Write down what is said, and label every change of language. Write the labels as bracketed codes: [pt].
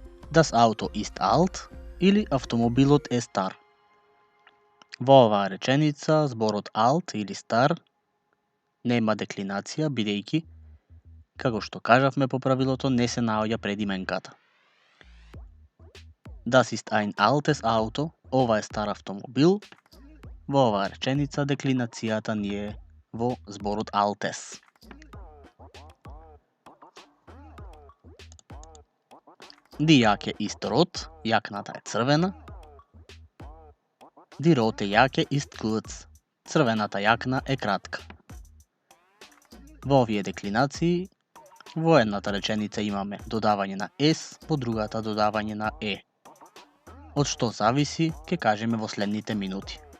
[de] Das Auto ist alt [mk] или автомобилот е стар. Во оваа реченица зборот alt или стар нема деклинација, бидејќи, како што кажавме по правилото, не се наоѓа пред именката. [de] Das ist ein altes Auto, [mk] ова е стар автомобил. Во оваа реченица деклинацијата ни е во зборот altes. [de] Die Jacke ist rot, [mk] јакната е црвена. [de] Die rote Jacke ist kurz, [mk] црвената јакна е кратка. Во овие деклинации Во едната реченица имаме додавање на S, во другата додавање на E. Од што зависи, ќе кажеме во следните минути.